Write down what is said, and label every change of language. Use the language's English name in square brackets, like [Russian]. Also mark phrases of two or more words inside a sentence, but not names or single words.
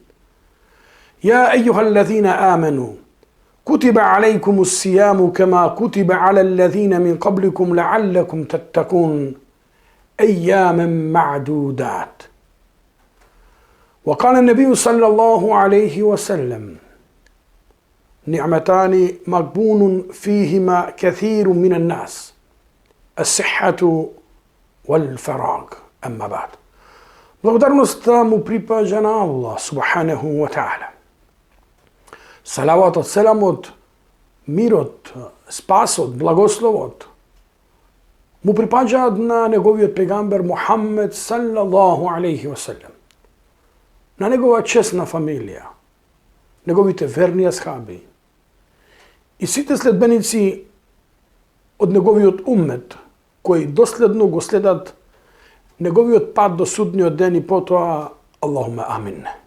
[Arabic] يا أيها الذين آمنوا كتب عليكم الصيام كما كتب على الذين من قبلكم لعلكم تتقون أياما معدودات. وقال النبي صلى الله عليه وسلم: نعمتان مغبون فيهما كثير من الناس، الصحة والفراغ. أما بعد. [Macedonian] Благодарност му припаѓа на Аллах [Arabic] سبحانه وتعالى. [Macedonian] Салаватот, селамот, мирот, спасот, благословот му припаѓаат на неговиот пегамбер Мухаммед [Arabic] صلى الله عليه وسلم, [Macedonian] на негова чесна фамилија, неговите верни асхаби и сите следбеници од неговиот уммет кои доследно го следат неговиот пат до судниот ден и потоа [Arabic] اللهم آمين.